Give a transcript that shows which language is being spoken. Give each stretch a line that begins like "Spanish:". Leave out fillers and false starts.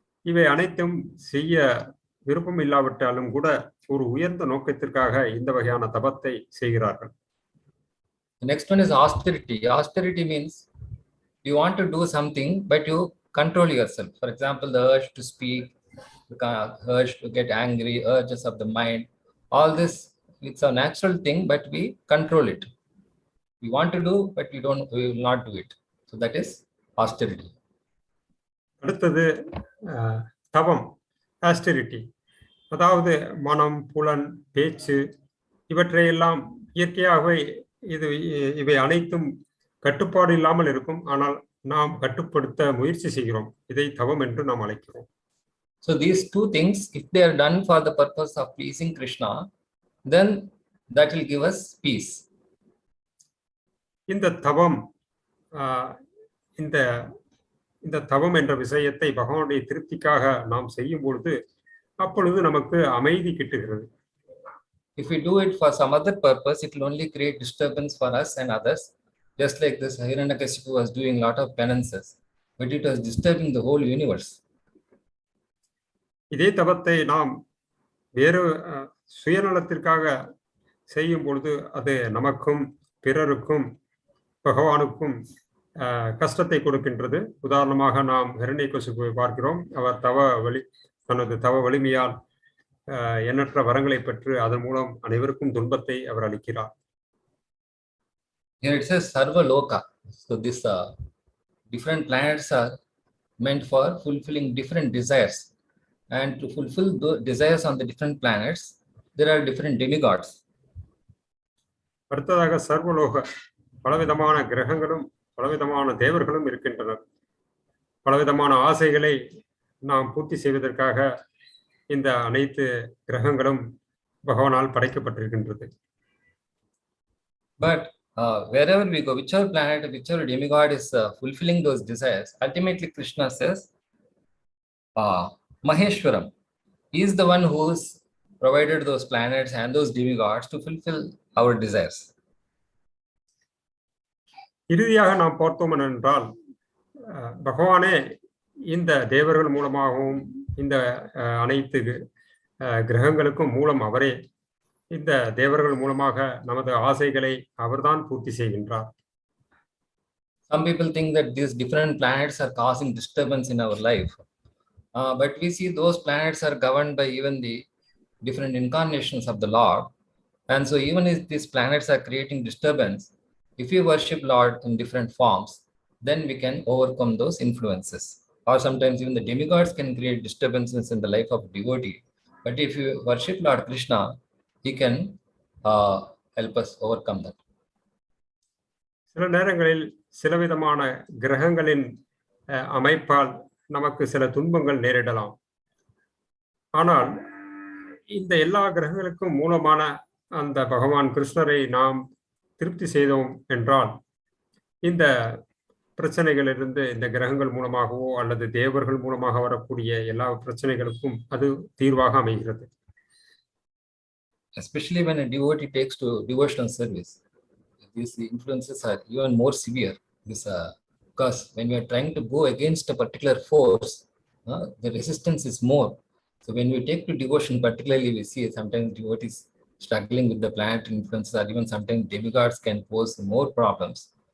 Tamil: இவை அனைத்தும் செய்ய விருப்பம் இல்லாவிட்டாலும் கூட ஒரு உயர்ந்த நோக்கத்திற்காக இந்த வகையான தபத்தை செய்கிறார்கள்.
English: The next one is austerity. Austerity means you want to do something, but you control yourself. For example, the urge to speak, the urge to get angry, urges of the mind, all this, it's a natural thing, but we control it. We want to do, but we will not do it. So that is austerity.
Tamil: அடுத்தது தவம், austerity. அதாவது மனம், புலன், பேச்சு இவற்றையெல்லாம் இயற்கையாகவே இவை அனைத்தும் கட்டுப்பாடு இல்லாமல் இருக்கும், ஆனால் நாம் கட்டுப்படுத்த முயற்சி செய்கிறோம். இதை தவம் என்று நாம் அழைக்கிறோம்.
English: So these two things, if they are done for the purpose of pleasing Kṛṣṇa, then that will give us peace.
Tamil: இந்த தவம் இந்த இந்த தவம் என்ற விஷயத்தை பகவானுடைய திருப்திக்காக நாம் செய்யும் பொழுது அப்பொழுது நமக்கு அமைதி கிட்டுகிறது.
English: If we do it for some other purpose, it will only create disturbance for us and others. Just like this Hiranyakashipu was doing a lot of penances, but it was disturbing the whole universe.
Tamil: இதே தவத்தை நாம் வேறு சுயநலத்திற்காக செய்யும் பொழுது அது நமக்கும் பிறருக்கும் பகவானுக்கும் கஷ்டத்தை கொடுக்கின்றது. உதாரணமாக நாம் ஹிரண்யகசிபுவை பார்க்கிறோம். அவர் தனது தவ வலிமையால் எண்ணற்ற வரங்களை பெற்று அதன் மூலம் அனைவருக்கும் துன்பத்தை அவர் அளிக்கிறார்.
English: Here it says sarva-loka. So these different planets are meant for fulfilling different desires, and to fulfill the desires on the different planets, there are different demigods.
Tamil: அடுத்ததாக சர்வலோக, பலவிதமான கிரகங்களும் பலவிதமான தேவர்களும் இருக்கின்றனர். பலவிதமான ஆசைகளை நாம் பூர்த்தி செய்வதற்காக இந்த அனைத்து கிரகங்களும் பகவானால் படைக்கப்பட்டிருக்கின்றது.
English: But wherever we go, whichever planet, whichever demigod is fulfilling those desires, ultimately Kṛṣṇa says, Maheshwaram. He is the one who has provided those planets and those demigods to fulfill our desires.
Tamil: இறுதியாக நாம் பார்த்தோம் என்றால் பகவானே இந்த தேவர்கள் மூலமாகவும் இந்த அனைத்து கிரகங்களுக்கும் மூலம் அவரே. இந்த தேவர்கள் மூலமாக நமது ஆசைகளை அவர்தான் பூர்த்தி செய்கின்றார்.
English: Some people think that these different planets are causing disturbance in our life, but we see those planets are governed by even the different incarnations of the Lord, and so even if these planets are creating disturbance, if we worship Lord in different forms, then we can overcome those influences. Or sometimes even the demigods can create disturbances in the life of devotee. But if you worship Lord Kṛṣṇa, he can help us overcome that.
Tamil: சில நேரங்களில் சிலவிதமான கிரகங்களின் அமைப்பால் நமக்கு சில துன்பங்கள் நேரிடலாம். ஆனால் இந்த எல்லா கிரகங்களுக்கும் மூலமான அந்த பகவான் கிருஷ்ணரை நாம் திருப்தி செய்தோம் என்றால் இந்த பிரச்சனைகளிலிருந்து இந்த கிரகங்கள் மூலமாகவோ அல்லது தேவர்கள் மூலமாக வரக்கூடிய எல்லா பிரச்சனைகளுக்கும் அது தீர்வாக அமைகிறது.
English: Especially when a devotee takes to devotional service, these influences are even more severe. Because when we are trying to go against a particular force, the resistance is more. So when we take to devotion, particularly we see sometimes devotees struggling with the planetary influences, or even sometimes demigods can pose more problems.